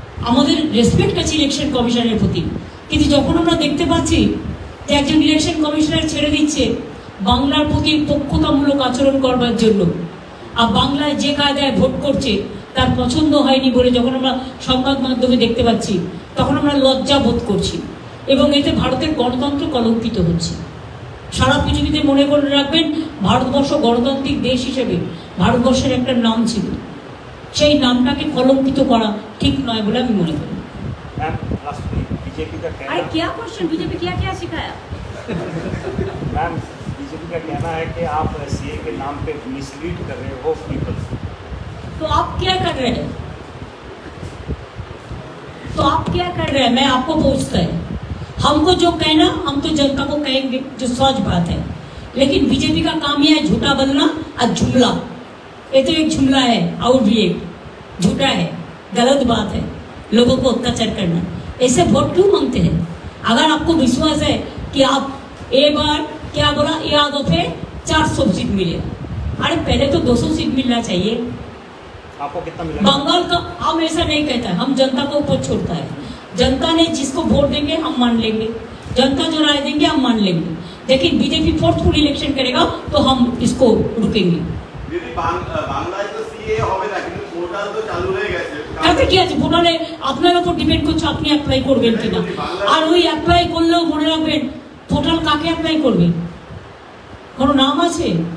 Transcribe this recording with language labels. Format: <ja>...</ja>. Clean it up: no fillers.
<bn>আমাদের রেসপেক্ট আছে ইলেকশন কমিশনের প্রতি, কিন্তু যখন আমরা দেখতে পাচ্ছি যে একজন ইলেকশন কমিশনার ছেড়ে দিচ্ছে বাংলার প্রতি পক্ষতামূলক আচরণ করবার জন্য, আর বাংলায় যে কায়দায় ভোট করছে তার পছন্দ হয়নি বলে যখন আমরা সংবাদ মাধ্যমে দেখতে পাচ্ছি, তখন আমরা লজ্জা বোধ করছি এবং এতে ভারতের গণতন্ত্র কলঙ্কিত হচ্ছে। সারা পৃথিবীতে মনে করে রাখবেন, ভারতবর্ষ গণতান্ত্রিক দেশ হিসেবে ভারতবর্ষের একটা নাম ছিল, সেই নামটাকে কলঙ্কিত করা ঠিক নয় বলে আমি মনে করি।</bn> <hi>मैम बीजेपी का कहना, अरे क्या क्वेश्चन, बीजेपी क्या क्या सिखाया? मैम बीजेपी का कहना है कि आप सीए के नाम पे मिसलीड कर रहे हो पीपल। तो आप क्या कर रहे हैं? तो आप क्या कर रहे हैं? मैं आपको पूछता है। हमको जो कहना, हम तो जनता को कहेंगे, जो सच बात है। लेकिन बीजेपी का काम यह है झूठा बोलना और जुमला। ये तो एक जुमला है और भी एक झूठा है, गलत बात है, लोगों को अत्याचार करना। ऐसे वोट क्यों मांगते हैं? अगर आपको विश्वास है कि आप एक बार क्या बोला, या दफे 400 सीट मिलेगा, अरे पहले तो 200 सीट मिलना चाहिए। आपको कितना मिला? बंगाल का हम ऐसा नहीं कहता है, हम जनता को ऊपर छोड़ता है। जनता ने जिसको वोट देंगे हम मान लेंगे, जनता जो राय देंगे हम मान लेंगे। लेकिन बीजेपी फोर्सफुल इलेक्शन करेगा तो हम इसको रुकेंगे।</hi> <bn>বাংলায় তো সিএ হবে না, কিন্তু পোর্টাল তো চালু হয়ে গেছে। তাতে কি আছে? পোর্টালে আপনার উপর ডিপেন্ড করছে আপনি অ্যাপ্লাই করবেন কিনা। আর ওই অ্যাপ্লাই করলেও মনে রাখবেন, পোর্টাল কাকে অ্যাপ্লাই করবে, কোনো নাম আছে?</bn>